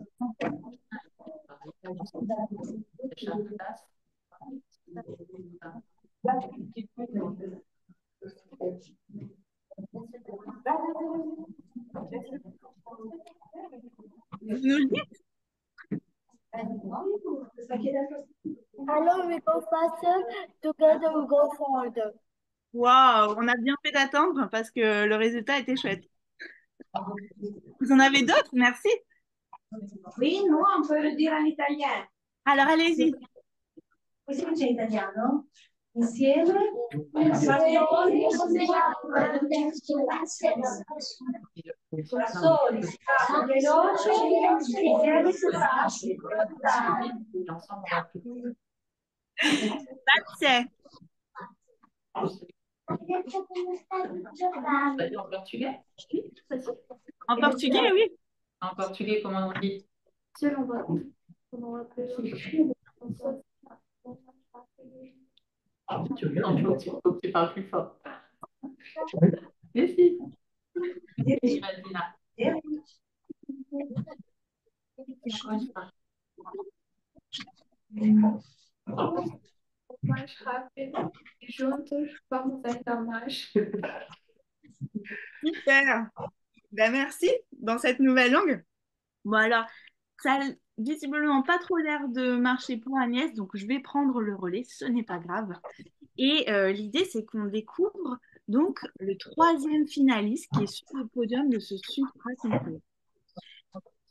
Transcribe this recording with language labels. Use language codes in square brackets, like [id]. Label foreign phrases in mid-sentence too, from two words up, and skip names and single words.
[fr] Vous nous le dites? Alors [en] we go faster, together we go farther. [fr] Waouh, on a bien fait d'attendre parce que le résultat était chouette. Vous en avez d'autres? Merci. Oui, nous, on peut le dire en italien. Alors, allez-y. [it] Come si dice in italiano? Insieme. Da soli si fa veloce, insieme si fa. Grazie. [fr] En portugais? En portugais, oui. En portugais, comment on dit? Seul on va plus Faut que tu parles plus fort. Merci. [pt] Imagina. Mais rápido e juntos vamos ainda mais. [fr] Super. Ben, merci dans cette nouvelle langue. Bon, alors, ça a visiblement pas trop l'air de marcher pour Agnès, donc je vais prendre le relais, ce n'est pas grave. Et l'idée, c'est qu'on découvre donc le troisième finaliste qui est sur le podium de ce super concours.